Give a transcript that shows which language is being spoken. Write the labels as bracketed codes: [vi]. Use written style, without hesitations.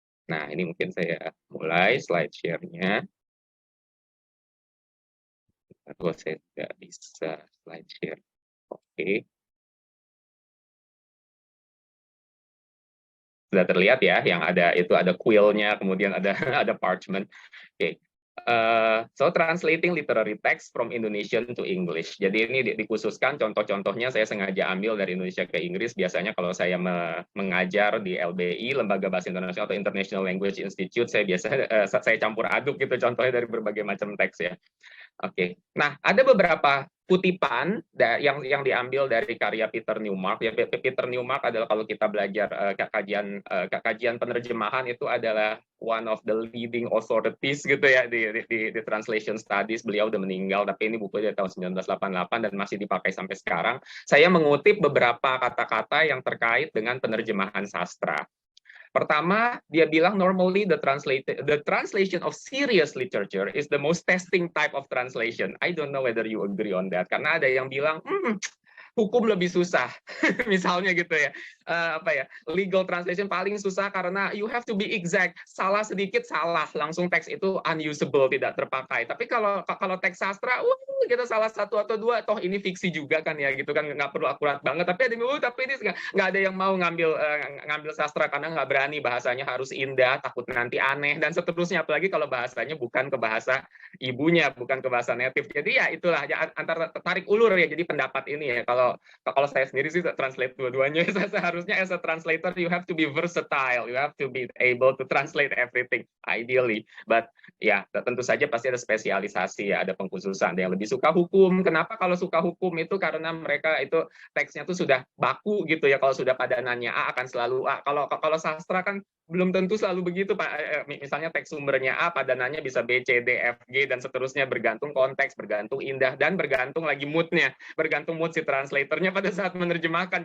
[id] Nah, ini mungkin saya mulai slide share-nya. Atau saya tidak bisa slide share. Oke. Sudah terlihat ya, yang ada itu ada quill-nya, kemudian ada parchment. Oke. [en] So translating literary text from Indonesian to English. [id] Jadi ini dikhususkan contoh-contohnya saya sengaja ambil dari Indonesia ke Inggris. Biasanya kalau saya mengajar di LBI, Lembaga Bahasa Internasional atau International Language Institute, saya campur aduk gitu contohnya dari berbagai macam teks ya. Oke. Nah, ada beberapa kutipan yang diambil dari karya Peter Newmark. Ya, Peter Newmark adalah, kalau kita belajar kajian penerjemahan, itu adalah [en] one of the leading authorities [id] gitu ya di [en] translation studies. [id] Beliau udah meninggal, tapi ini bukunya dari tahun 1988 dan masih dipakai sampai sekarang. Saya mengutip beberapa kata-kata yang terkait dengan penerjemahan sastra. Pertama, dia bilang [en] normally the translation of serious literature is the most testing type of translation. I don't know whether you agree on that. [id] Karena ada yang bilang, hukum lebih susah, misalnya gitu ya. [en] Legal translation [id] paling susah karena [en] you have to be exact. [id] Salah sedikit salah, langsung teks itu unusable, tidak terpakai. Tapi kalau teks sastra, kita salah satu atau dua, toh ini fiksi juga kan ya, gitu kan, nggak perlu akurat banget. Tapi ada yang tapi ini nggak ada yang mau ngambil sastra karena nggak berani, bahasanya harus indah, takut nanti aneh dan seterusnya. Apalagi kalau bahasanya bukan ke bahasa ibunya, bukan ke bahasa native. Jadi ya itulah antara tarik ulur ya. Jadi pendapat ini ya, kalau saya sendiri sih translate dua-duanya. [en] Seharusnya as a translator you have to be versatile, you have to be able to translate everything ideally. But [id] ya tentu saja pasti ada spesialisasi ya, ada pengkhususan. Ada yang lebih suka hukum. Kenapa kalau suka hukum itu karena mereka itu teksnya tuh sudah baku gitu ya. Kalau sudah padanannya A akan selalu A. Kalau sastra kan belum tentu selalu begitu, Pak. Misalnya teks sumbernya A, padanannya bisa B, C, D, F, G, dan seterusnya, bergantung konteks, bergantung indah, dan bergantung lagi moodnya, bergantung mood si translatornya pada saat menerjemahkan.